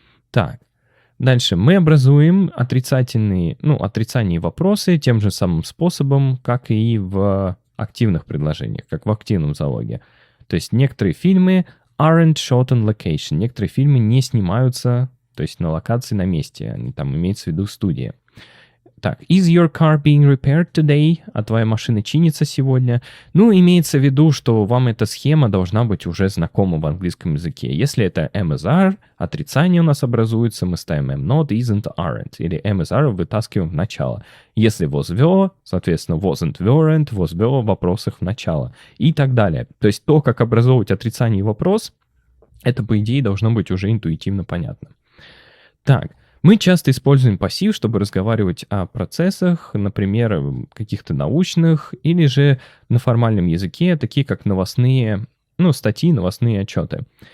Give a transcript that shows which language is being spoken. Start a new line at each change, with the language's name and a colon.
Russian: Так, дальше мы образуем отрицательные вопросы тем же самым способом, как и в активных предложениях, как в активном залоге. То есть некоторые фильмы
English: aren't shot on location,
Russian: некоторые фильмы не снимаются, то есть на локации, на месте, они там имеются в виду студия. Так,
English: is your car being repaired today?
Russian: А твоя машина чинится сегодня? Ну, имеется в виду, что вам эта схема должна быть уже знакома в английском языке. Если это am is are, отрицание у нас образуется, мы ставим am not, isn't, aren't. Или am is are вытаскиваем в начало. Если was were, соответственно, wasn't, weren't, was were в вопросах в начало. И так далее. То есть то, как образовывать отрицание и вопрос, это, по идее, должно быть уже интуитивно понятно. Так. Мы часто используем пассив, чтобы разговаривать о процессах, например, каких-то научных, или же на формальном языке, такие как новостные, статьи, новостные отчеты.